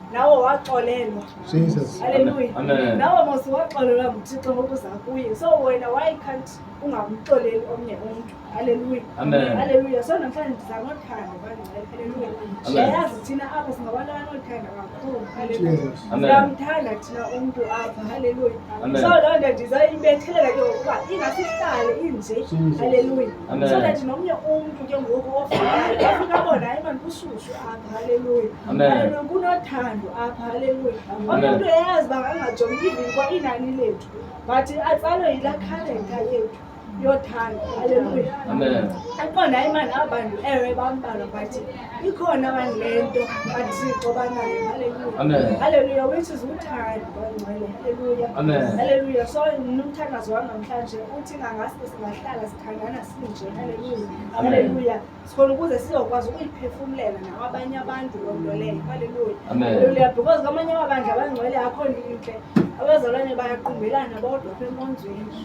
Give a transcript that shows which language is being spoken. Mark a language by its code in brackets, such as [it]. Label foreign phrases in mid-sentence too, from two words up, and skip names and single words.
[xh] nawe waxolelwa. Jesus. Hallelujah. Amen. Nawe mosiwaxolelwa nguThixo ngokuza kuye. So wena [en] why can't [xh] ungamxoleli omnye umuntu? Hallelujah. Amen. Hallelujah. So namhlanje ndizanothanda bani. Hallelujah. Siyayazi thina apha singabantu abanothanda kakhulu. Hallelujah. Siyamthanda thina umuntu apha. Hallelujah. So loo nto ndizayibethelela ke ngokuba ingasihlale inje. Hallelujah. [en] So that [xh] nomnye umuntu ke ngoku ofikayo afika abona hayi mani kushushu apha. Hallelujah. Hallelujah. Kunothando apha. Hallelujah. Umuntu eyazi uba angajongi ivinkwa inani lethu but atsalwe yilaa khalenda yethu yothando. Hallelujah. Amen. Aqonda imani abantu ewe bambalwa but ikhona mani le nto kaThixo banayo. Hallelujah. Amen. Hallelujah. [en] Which is [xh] uthando bangcwele. Hallelujah. Amen. Hallelujah. So nomthandazo wanamhlanje uthi ngangasibe singahlala sithandana sinje. Hallelujah. Hallelujah. Sikhona ukuze sizokwazi ukuyiphefumulela nabanye abantu loo nto leyo. Hallelujah. Hallelujah. Because kwamanye amabandla abangcwele akho nto intle. Abazalwane bayaqumbelana bodwa apha enkonzweni.